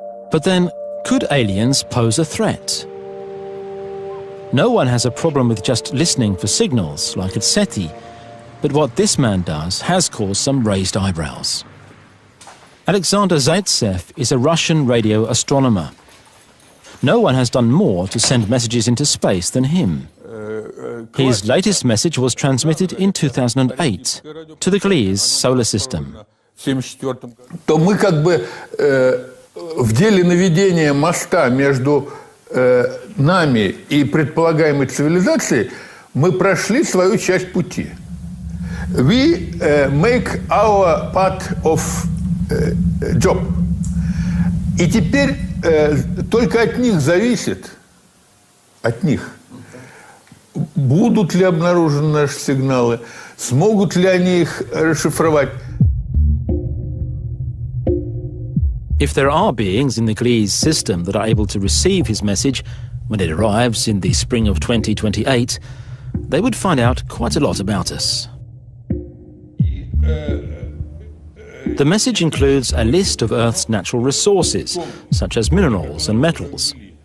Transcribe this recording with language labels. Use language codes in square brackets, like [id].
[en] But then, could aliens pose a threat? No one has a problem with just listening for signals, like at SETI, but what this man does has caused some raised eyebrows. Alexander Zaitsev is a Russian radio astronomer. No one has done more to send messages into space than him. His latest message was transmitted in 2008 to the Gliese solar system. [ru] То мы как бы в деле наведения моста между нами и предполагаемой цивилизацией мы прошли свою часть пути. [en] We make our part of job. [ru] И теперь только от них зависит, от них, будут ли обнаружены наши сигналы, смогут ли они их расшифровать. [en] If there are beings in the Gliese system that are able to receive his message when it arrives in the spring of 2028, they would find out quite a lot about us. The message includes a list of Earth's natural resources, such as minerals and metals.